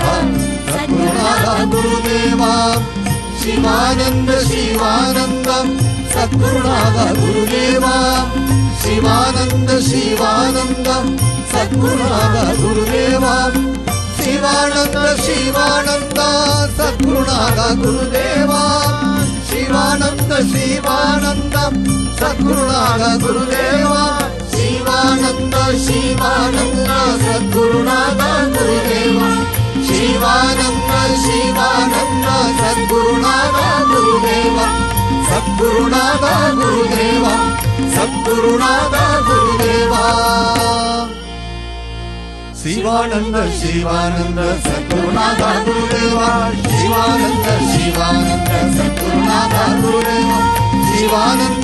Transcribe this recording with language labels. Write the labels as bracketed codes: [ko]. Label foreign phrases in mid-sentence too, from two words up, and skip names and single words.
[kn] ಸದ್ಗುರುನಾಥ ಗುರುದೇವ ಶಿವಾನಂದ ಶಿವಾನಂದ ಸದ್ಗುರುನಾಥ ಗುರುದೇವ ಶಿವಾನಂದ ಶಿವಾನಂದ ಸದ್ಗುರುನಾಥ ಗುರುದೇವ ಶಿವಾನಂದ ಶಿವಾನಂದ ಸದ್ಗುರುನಾಥ ಗುರುದೇವ ಶಿವಾನಂದ ಶಿವಾನಂದ ಸದ್ಗುರುನಾಥ ಗುರುದೇವ ಶಿವಾನಂದ ಶಿವಾನಂದ ಸದ್ಗುರುನಾಥ ಗುರುದೇವ शिवानंद शिवानंद सद्गुरुनाथ गुरुदेवा सद्गुरुनाथ गुरुदेवा सद्गुरुनाथ गुरुदेवा [mr] शिवानंद शिवानंद सद्गुरुनाथ गुरुदेवा शिवानंद शिवानंद सद्गुरुनाथ गुरुदेवा शिवानंद